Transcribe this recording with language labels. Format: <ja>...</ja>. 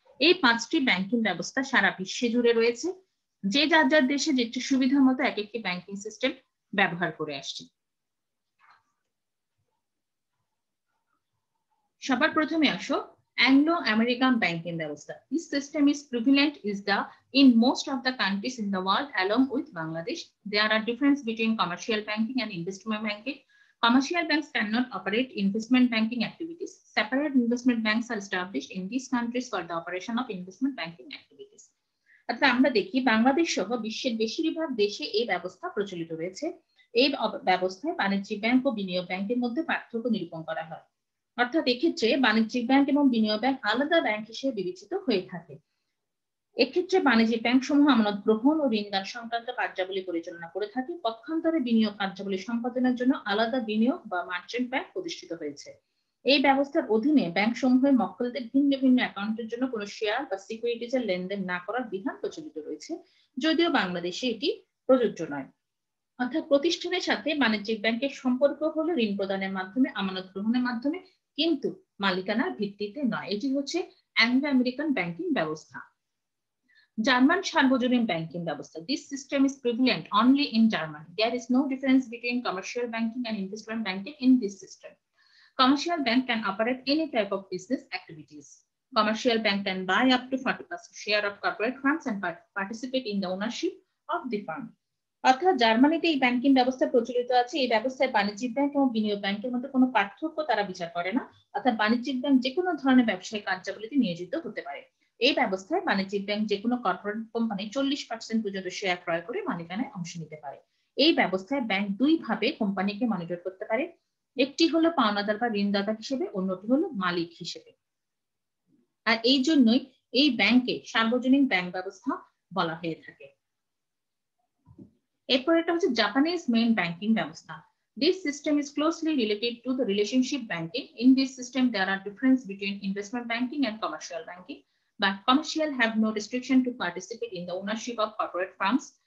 <bn>এই 5টি ব্যাংকিং ব্যবস্থা সারা বিশ্বে জুড়ে রয়েছে, যে যার যার দেশে যেটি সুবিধা মতো এক একটি ব্যাংকিং সিস্টেম ব্যবহার করে আসছে। সবার প্রথমে আসো অ্যাংলো আমেরিকান ব্যাংকিং ব্যবস্থা।</bn> <en>This system is prevalent in most of the countries in the world along with Bangladesh. There are differences between commercial banking and investment banking. Commercial banks cannot operate investment banking activities. Separate investment banks are established in these countries for the operation of investment banking activities.</en> <bn>অর্থাৎ আমরা দেখি বাংলাদেশ সহ বিশ্বের বেশিরভাগ দেশে এই ব্যবস্থা প্রচলিত রয়েছে। এই ব্যবস্থায় বাণিজ্যিক ব্যাংক ও বিনিয়োগ ব্যাংকের মধ্যে পার্থক্য নিরূপণ করা হয়, অর্থাৎ এক্ষেত্রে বাণিজ্যিক ব্যাংক এবং বিনিয়োগ ব্যাংক আলাদা ব্যাংক হিসেবে বিবেচিত হয়ে থাকে। এক্ষেত্রে বাণিজ্যিক ব্যাংক সমূহ আমানত গ্রহণ ও ঋণদান সংক্রান্ত কার্যাবলী পরিচালনা করে থাকে। পক্ষান্তরে বিনিয়োগ কার্যাবলী সম্পাদনের জন্য আলাদা বিনিয়োগ বা মার্চেন্ট ব্যাংক প্রতিষ্ঠিত হয়েছে। এই ব্যবস্থার অধীনে ব্যাংক সমূহের মক্কেলদের ভিন্ন ভিন্ন অ্যাকাউন্টের জন্য কোনো শেয়ার বা সিকিউরিটিজের লেনদেন না করার বিধান প্রচলিত রয়েছে, যদিও বাংলাদেশে এটি প্রযোজ্য নয়। অর্থাৎ প্রতিষ্ঠানের সাথে বাণিজ্যিক ব্যাংকের সম্পর্ক হলো ঋণ প্রদানের মাধ্যমে, আমানত গ্রহণের মাধ্যমে, কিন্তু মালিকানার ভিত্তিতে নয়। এটি হচ্ছে অ্যাংলো আমেরিকান ব্যাংকিং ব্যবস্থা। German সার্বজনীন ব্যাংকিং ব্যবস্থা।</bn> <en>This system is prevalent only in Germany. There is no difference between commercial banking and investment banking in this system. Commercial bank can operate any type of business activities. Commercial bank can buy up to 40% share of corporate firms and participate in the ownership of the firm.</en> <bn>অর্থাৎ জার্মানিতে এই banking ব্যবস্থা প্রচলিত আছে। এই ব্যবস্থায় বাণিজ্যিক bank এবং বিনিয়োগ ব্যাংকের মধ্যে কোনো পার্থক্য তারা বিচার করে না। অর্থাৎ বাণিজ্যিক ব্যাংক যে কোনো ধরনের ব্যবসায়িক কার্যাবলীতে নিয়োজিত হতে পারে। এই ব্যবস্থায় বাণিজ্যিক ব্যাংক যে কোনো কর্পোরেট কোম্পানি 40% পর্যন্ত শেয়ার ক্রয় করে মালিকানায় অংশ নিতে পারে। এই ব্যবস্থায় ব্যাংক দুই ভাবে কোম্পানিকে মনিটর করতে পারে। একটি হলো পাওনাদার বা ঋণদাতা হিসেবে, অন্যটি হলো মালিক হিসেবে। আর এই জন্যই এই ব্যাংকে সার্বজনীন ব্যাংক ব্যবস্থা বলা হয়ে থাকে। এরপর এটা হচ্ছে জাপানিজ মেইন ব্যাংকিং ব্যবস্থা।</bn> <en>This system is closely related to the relationship banking. In this system, there are differences between investment banking and commercial banking, but commercial have no restriction to participate in the ownership of corporate firms.</en>